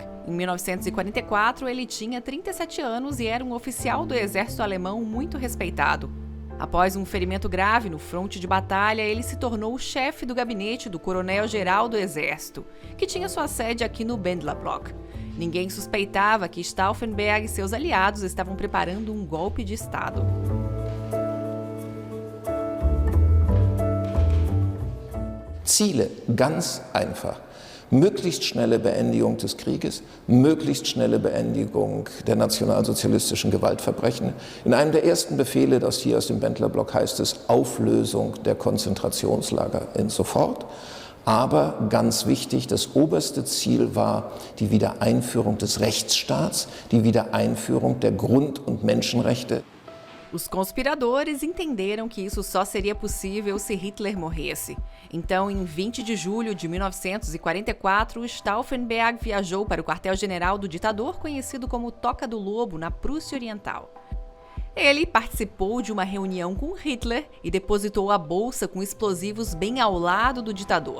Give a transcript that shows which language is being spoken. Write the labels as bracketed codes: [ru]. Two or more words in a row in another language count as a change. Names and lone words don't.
[pt] Em 1944, ele tinha 37 anos e era um oficial do exército alemão muito respeitado. Após um ferimento grave no fronte de batalha, ele se tornou o chefe do gabinete do coronel-geral do exército, que tinha sua sede aqui no Bendlerblock. Ninguém suspeitava que Stauffenberg e seus aliados estavam preparando um golpe de Estado. [de] Ziele, ganz einfach. Möglichst schnelle Beendigung des Krieges, möglichst schnelle Beendigung der nationalsozialistischen Gewaltverbrechen. In einem der ersten Befehle, das hier aus dem Bendlerblock heißt es, Auflösung der Konzentrationslager in sofort. Aber ganz wichtig, das oberste Ziel war die Wiedereinführung des Rechtsstaats, die Wiedereinführung der Grund- und Menschenrechte. [pt] Os conspiradores entenderam que isso só seria possível se Hitler morresse. Então, em 20 de julho de 1944, Stauffenberg viajou para o quartel-general do ditador, conhecido como Toca do Lobo, na Prússia Oriental. Ele participou de uma reunião com Hitler e depositou a bolsa com explosivos bem ao lado do ditador.